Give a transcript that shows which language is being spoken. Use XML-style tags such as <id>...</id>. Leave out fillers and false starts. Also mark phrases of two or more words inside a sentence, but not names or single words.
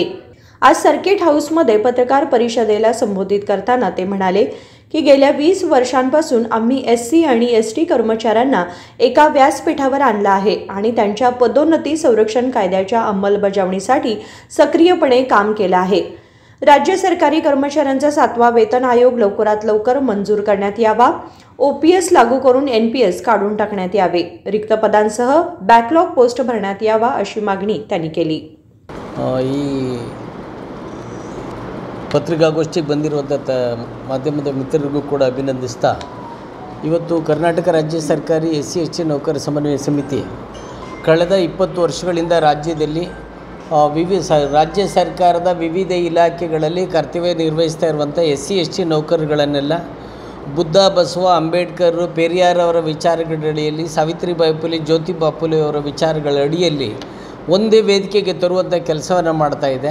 <mr>आज सर्किट हाऊसमध्ये पत्रकार परिषदेला संबोधित करताना ते म्हणाले की गेल्या 20 वर्षांपासून आम्ही SC आणि ST कर्मचाऱ्यांना एका व्यासपीठावर आणलं आहे आणि त्यांच्या पदोन्नती संरक्षण कायद्याच्या अंमलबजावणीसाठी सक्रियपणे काम केलं आहे। राज्य सरकारी कर्मचाऱ्यांचा 7वा वेतन आयोग लवकरात लवकर मंजूर करण्यात यावा, OPS लागू करून NPS काढून टाकण्यात यावे, रिक्त पदांसह बॅकलॉग पोस्ट भरण्यात यावा, अशी मागणी त्यांनी केली।</mr> <kn>ಪತ್ರಿಕಾಗೋಷ್ಠಿಗೆ ಬಂದಿರುವಂಥ ಮಾಧ್ಯಮದ ಮಿತ್ರರಿಗೂ ಕೂಡ ಅಭಿನಂದಿಸ್ತಾ, ಇವತ್ತು ಕರ್ನಾಟಕ ರಾಜ್ಯ ಸರ್ಕಾರಿ SC/ST ನೌಕರ ಸಮನ್ವಯ ಸಮಿತಿ ಕಳೆದ 20 ವರ್ಷಗಳಿಂದ ರಾಜ್ಯದಲ್ಲಿ ರಾಜ್ಯ ಸರ್ಕಾರದ ವಿವಿಧ ಇಲಾಖೆಗಳಲ್ಲಿ ಕರ್ತವ್ಯ ನಿರ್ವಹಿಸ್ತಾ ಇರುವಂಥ SC/ST ನೌಕರಗಳನ್ನೆಲ್ಲ ಬುದ್ಧ, ಬಸವ, ಅಂಬೇಡ್ಕರ್, ಪೆರಿಯಾರ್ ಅವರ ವಿಚಾರಗಳಡಿಯಲ್ಲಿ, ಸಾವಿತ್ರಿಬಾಯಿ ಫುಲೆ, ಜ್ಯೋತಿಬಾ ಫುಲೆ ಅವರ ವಿಚಾರಗಳ ಅಡಿಯಲ್ಲಿ ಒಂದೇ ವೇದಿಕೆಗೆ ತರುವಂಥ ಕೆಲಸವನ್ನು ಮಾಡ್ತಾ ಇದೆ।</kn>